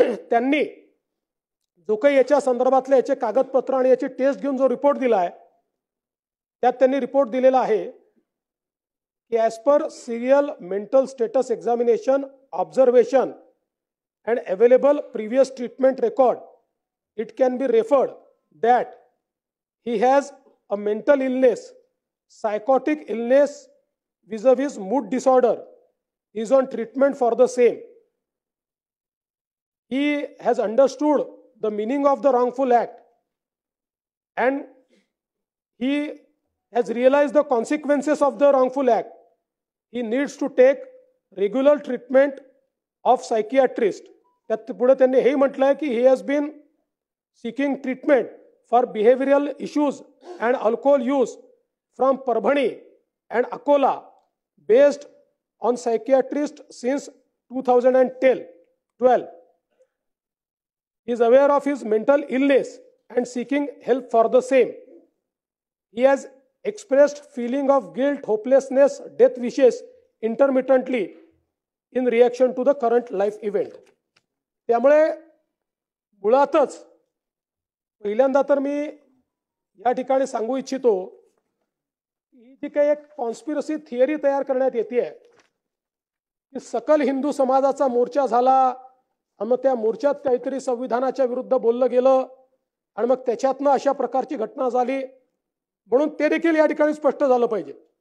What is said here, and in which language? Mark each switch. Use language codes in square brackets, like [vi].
[mr] त्यांनी जो काही याच्या संदर्भातले याचे कागदपत्र आणि याची टेस्ट घेऊन जो रिपोर्ट दिला आहे, त्यात त्यांनी रिपोर्ट दिलेला आहे की [en] As per serial mental status examination observation and available previous treatment record, it can be referred that he has a mental illness, psychotic illness vis-a-vis mood disorder, he is on treatment for the same. He has understood the meaning of the wrongful act and he has realized the consequences of the wrongful act. He needs to take regular treatment of psychiatrist. [mr] त्यात पुढे त्यांनी हे म्हटलंय की [en] he has been seeking treatment for behavioral issues and alcohol use from Parbhani and Akola based on psychiatrist since 2012. He is aware of his mental illness and seeking help for the same. He has expressed feeling of guilt, hopelessness, death wishes intermittently in reaction to the current life event. [mr] त्यामुळे मुळातच पहिल्यांदा तर मी या ठिकाणी सांगू इच्छितो ही जी काही एक कॉन्स्पिरसी थिअरी तयार करण्यात येते की सकल हिंदू समाजाचा मोर्चा झाला आणि मग त्या मोर्चात काहीतरी संविधानाच्या विरुद्ध बोललं गेलं आणि मग त्याच्यातनं अशा प्रकारची घटना झाली, म्हणून ते देखील या ठिकाणी स्पष्ट झालं पाहिजे.